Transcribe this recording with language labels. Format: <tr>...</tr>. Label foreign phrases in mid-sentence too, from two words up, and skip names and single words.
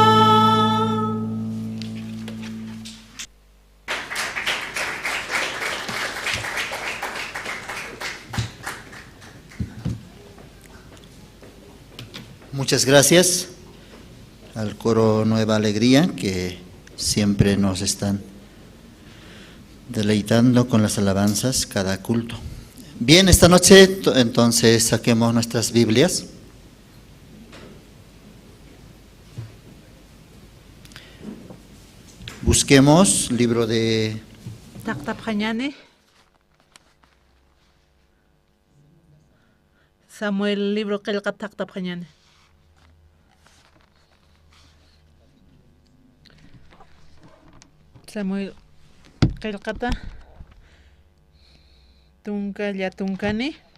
<es>Muchas gracias al coro Nueva Alegría, que siempre nos están deleitando con las alabanzas cada culto. Bien, esta noche entonces saquemos nuestras Biblias. Busquemos libro de</es> <ay>Taqtapqañani. Samuel, libro qillqat taqtapqañani. Samuel qillqata tunkalla tunkani.</ay>